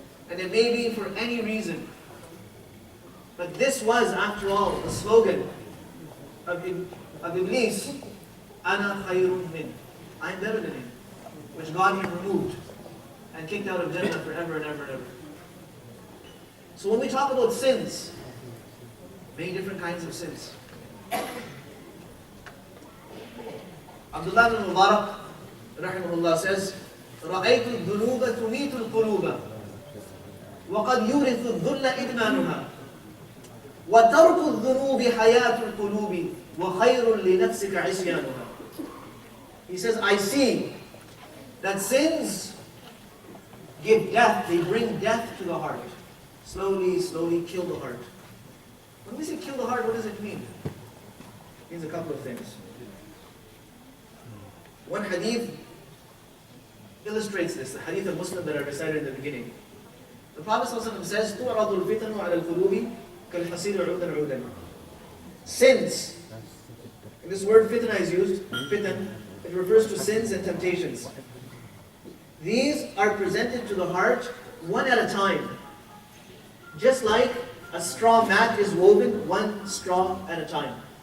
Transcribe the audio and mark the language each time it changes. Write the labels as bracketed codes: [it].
[en] And it may be for any reason. But this was, after all, the slogan of Iblis, [ar] Ana khayrun min. [en] I'm better than him. Which God he removed and kicked out of Jannah forever and ever and ever. So when we talk about sins, many different kinds of sins. Abdullah ibn Mubarak, rahimahullah, says, [ar] رَأَيْتُ الذُّنُوبَ تُمِيتُ الْقُلُوبَ وَقَدْ يُورِثُ الذُّلَّ إِدْمَانُهَا وَتَرْكُ الذُّنُوبِ حَيَاةُ الْقُلُوبِ وَخَيْرٌ لِنَفْسِكَ عِصْيَانُهَا. [en] He says, I see that sins give death, they bring death to the heart. Slowly, slowly kill the heart. When we say kill the heart, what does it mean? It means a couple of things. One hadith illustrates this, the hadith of Muslim that I recited in the beginning. The Prophet ﷺ says, [ar] تُعْرَضُ الْفِتَنُ عَلَى الْقُلُوبِ كَالْحَصِيرِ عُودًا عُودًا. [en] Sins, and this word fitna is used, fitan, it refers to sins and temptations. These are presented to the heart one at a time. Just like a straw mat is woven one straw at a time.